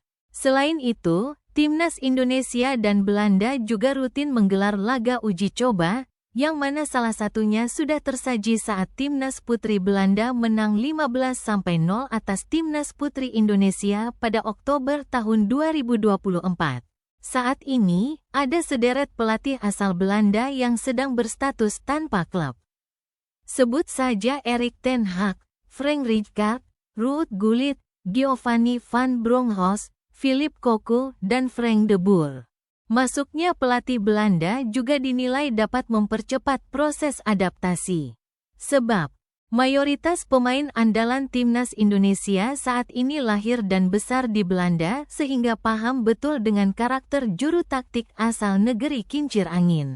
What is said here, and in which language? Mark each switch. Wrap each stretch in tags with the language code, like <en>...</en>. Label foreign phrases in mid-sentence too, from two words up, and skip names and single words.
<id>Selain itu, Timnas Indonesia dan Belanda juga rutin menggelar laga uji coba, yang mana salah satunya sudah tersaji saat Timnas Putri Belanda menang 15-0 atas Timnas Putri Indonesia pada Oktober tahun 2024. Saat ini, ada sederet pelatih asal Belanda yang sedang berstatus tanpa klub. Sebut saja Erik ten Hag, Frank Rijkaard, Ruud Gullit, Giovanni van Bronckhorst, Philip Cocu, dan Frank de Boer. Masuknya pelatih Belanda juga dinilai dapat mempercepat proses adaptasi. Sebab, mayoritas pemain andalan Timnas Indonesia saat ini lahir dan besar di Belanda sehingga paham betul dengan karakter juru taktik asal negeri kincir angin.</id>